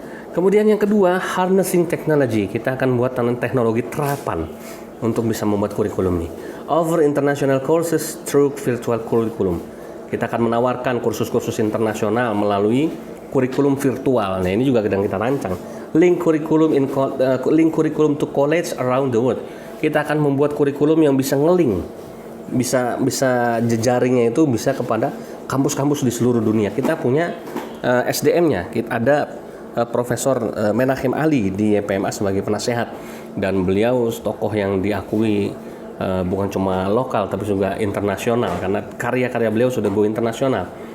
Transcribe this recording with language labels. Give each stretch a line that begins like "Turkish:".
Indonesian: Kemudian yang kedua, harnessing technology. Kita akan buat teknologi terapan untuk bisa membuat kurikulum ini. Over international courses through virtual curriculum. Kita akan menawarkan kursus-kursus internasional melalui kurikulum virtual. Nah, ini juga sedang kita rancang.
English: Link curriculum to college around the world.
Indonesian: Kita akan membuat kurikulum yang bisa ngeling, bisa jejaringnya itu bisa kepada kampus-kampus di seluruh dunia. Kita punya SDM-nya. Kita ada Profesor Menachem Ali di YPMA sebagai penasehat, dan beliau tokoh yang diakui bukan cuma lokal tapi juga internasional, karena karya-karya beliau sudah go internasional.